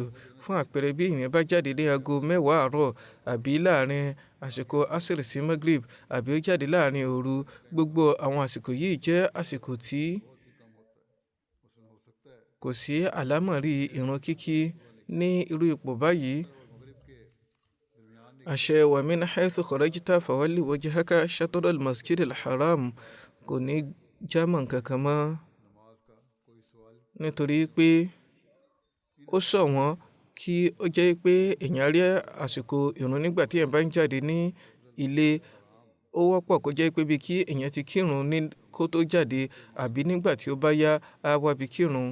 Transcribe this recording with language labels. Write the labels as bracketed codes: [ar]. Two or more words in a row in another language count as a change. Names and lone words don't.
[yo] Fún àpẹẹrẹ, bí èèyàn bá jáde ní aago 10 àárọ̀ àbí láàrin àsìkò Asr sí Maghrib àbí ó jáde láàrin òru, gbogbo àwọn àsìkò yìí jẹ́ àsìkò tí kò sí àlámọ̀rí ìrun kíkí ní irú ipò báyìí. àṣẹ [ar] ومن حيث خرجت فول وجهك شطر المسجد الحرام [yo] kò ní jámọ́ kankan mọ́, nítorí pé ó ṣọ̀wọ́n kí ó jẹ́ pé èèyàn rí àsìkò ìrun nígbà tí èèyàn bá ń jáde ní ilé. Ó wọ́pọ̀ kó jẹ́ pé bí kí èèyàn ti kírun ní kó tó jáde àbí nígbà tí ó bá yá á wábi kírun.